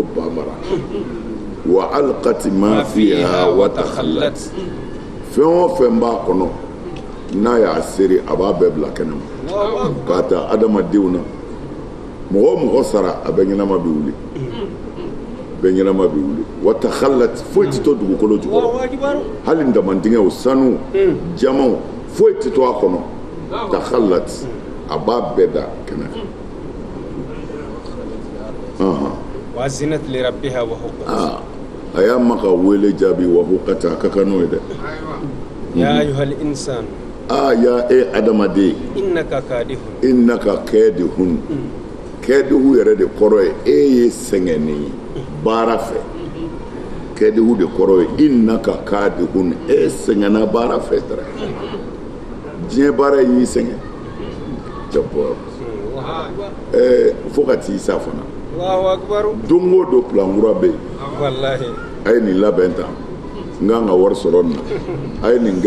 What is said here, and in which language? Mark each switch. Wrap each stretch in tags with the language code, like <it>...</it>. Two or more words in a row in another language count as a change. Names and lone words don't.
<bm>banbara</bm> <ar>وألقت ما فيها وتخلت</ar> <bm>fɛn o fɛn b'a kɔnɔ n'a y'a seri a b'a bɛɛ bila kɛnɛ ma k'a ta adamadenw na mɔgɔ o mɔgɔ sara a bɛɛ ɲɛnama bi wuli bɛɛ ɲɛnama bi wuli</bm> <ar>وتخلت</ar> <bm>foyi tɛ to dugukolo jukɔrɔ hali ndamadigɛw sanu jamaw foyi tɛ to a kɔnɔ takhallat a b'a bɛɛ da kɛnɛ kan</bm> <ar>وأذنت لربها وحقت</ar> <bm>a y'a ma ka wele jaabi</bm> <ar>وحقت</ar> <bm>a ka kan n'o ye dɛ</bm> <ar>يا أيها الإنسان</ar> <bm>ya adamaden</bm> <ar>إنك كادح</ar> <bm>kɛdihu yɛrɛ de kɔrɔ ye e ye sɛgɛnni ye baara fɛ kɛdihu de kɔrɔ ye</bm> <ar>إنك كادح</ar> <bm>e sɛgɛnna baara fɛ dara diɲɛ baara y'i sɛgɛn fo ka t'i sa fana don o don plan kura bɛ yen a ye nin labɛn tan n kan ka wari sɔrɔ nin na a ye nin kɛ</bm>